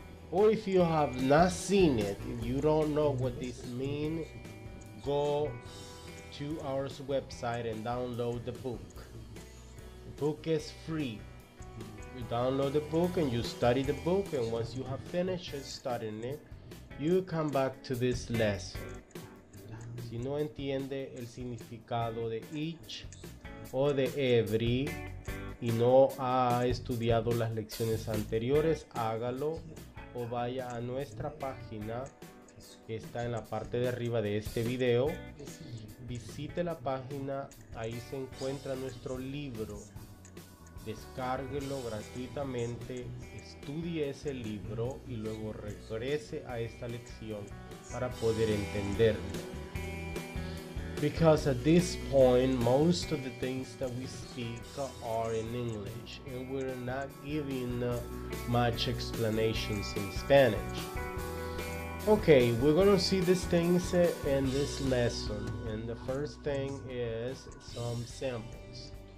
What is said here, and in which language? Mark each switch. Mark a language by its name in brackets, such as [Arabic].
[English] Or if you have not seen it and you don't know what this means, go to our website and download the book. The book is free. You download the book and you study the book, and once you have finished studying it, you come back to this lesson. [Spanish] Si no entiende el significado de each o de every y no ha estudiado las lecciones anteriores, hágalo o vaya a nuestra página que está en la parte de arriba de este video. Visite la página, ahí se encuentra nuestro libro. Descárguelo gratuitamente, estudie ese libro y luego regrese a esta lección para poder entenderlo. [English] Because at this point, most of the things that we speak are in English, and we're not giving much explanations in Spanish. Okay, we're gonna see these things in this lesson, and the first thing is some samples.